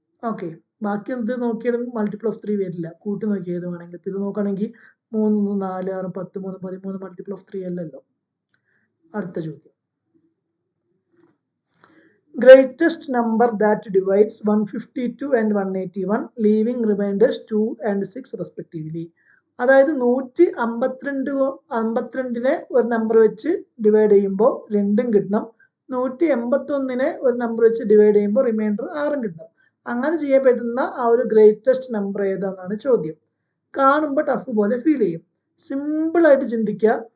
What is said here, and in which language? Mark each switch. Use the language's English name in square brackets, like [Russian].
[Malayalam] Okay, ബാക്കി എന്ത് നോക്കിയാലും മൾട്ടിപ്പിൾ ഓഫ് 3 വരില്ല. കൂട്ടി നോക്കി ഏത് വേണമെങ്കിൽ. ഇപ്പം ഇത് നോക്കുകയാണെങ്കിൽ 3 1 4 6 10 3 13 മൾട്ടിപ്പിൾ ഓഫ് 3 അല്ലല്ലോ. അടുത്ത ചോദ്യം. [English] Greatest number that divides 152 and 181 leaving remainders 2 and 6 respectively. [Malayalam] അതായത് 152നെ ഒരു നമ്പർ വെച്ച് ഡിവൈഡ് ചെയ്യുമ്പോൾ 2ഉം കിട്ടണം. 181നെ ഒരു നമ്പർ വെച്ച് ഡിവൈഡ് ചെയ്യുമ്പോൾ റിമൈൻഡർ 6ഉം കിട്ടണം. അങ്ങനെ ചെയ്യാൻ പറ്റുന്ന ആ ഒരു ഗ്രേറ്റസ്റ്റ് നമ്പർ ഏതാണെന്നാണ് ചോദ്യം. കാണുമ്പോൾ ടഫ് പോലെ ഫീൽ ചെയ്യും. സിമ്പിളായിട്ട് ചിന്തിക്കുക.